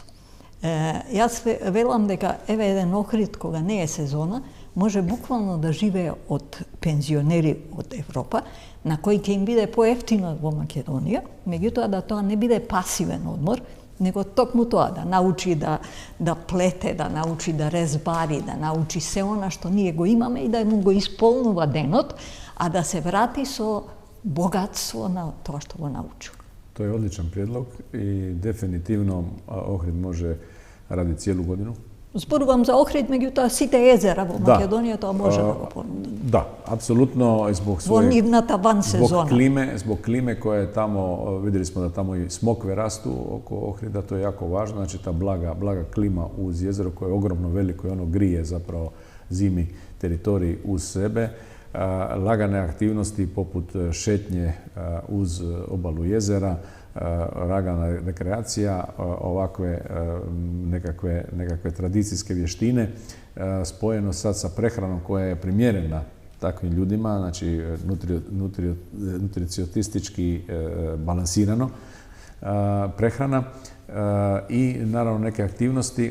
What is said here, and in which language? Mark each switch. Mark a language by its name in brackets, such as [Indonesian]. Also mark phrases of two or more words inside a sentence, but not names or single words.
[Macedonian] Јас велам дека еве еден Охрид, кога не е сезона, може буквално да живее од пензионери од Европа, на кои ќе им биде поевтино во Македонија, меѓутоа да тоа не биде пасивен одмор, него токму тоа, да научи да плете, да научи да резбари, да научи се она што ние го имаме и да му го исполнува денот, а да се врати со богатство на тоа што го научил. [Croatian] To je odličan prijedlog i definitivno Ohrid može raditi cijelu godinu. [Macedonian] Зборувам за Охрид, меѓутоа сите езера во Македонија тоа може да го понуди. [Croatian] Da, apsolutno zbog [Macedonian] Во нивната ван сезона. [Croatian] Zbog klime koja je tamo, vidjeli smo da tamo i smokve rastu oko Ohrida, to je jako važno, znači ta blaga klima uz jezero koje je ogromno veliko i ono grije zapravo zimi teritorij uz sebe. Lagane aktivnosti poput šetnje uz obalu jezera, lagana rekreacija, ovakve nekakve tradicijske vještine, spojeno sad sa prehranom koja je primjerena takvim ljudima, znači nutricionistički balansirano prehrana i naravno neke aktivnosti.